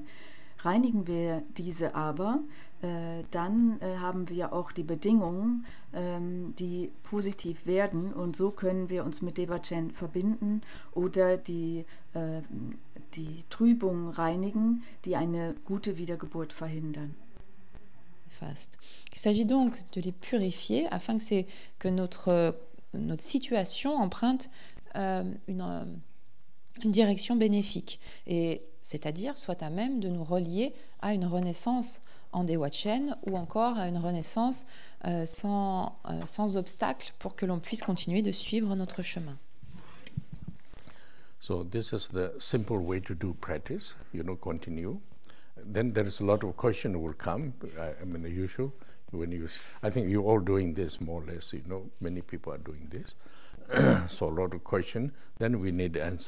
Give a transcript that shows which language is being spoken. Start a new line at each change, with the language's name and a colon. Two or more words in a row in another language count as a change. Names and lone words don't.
German: Reinigen wir diese aber, dann haben wir auch die Bedingungen, die positiv werden und so können wir uns mit Devachen verbinden oder die Trübungen reinigen, die eine gute Wiedergeburt verhindern.
French: Il s'agit donc de les purifier afin que notre situation emprunte une direction bénéfique, et c'est-à-dire soit à même de nous relier à une renaissance en Dewachen ou encore à une renaissance sans obstacle pour que l'on puisse continuer de suivre notre chemin.
English: So this is the simple way to do practice, continue. Then there is a lot of question will come. I mean, usual I think you're all doing this more or less. Many people are doing this. So a lot of question. Then we need answer.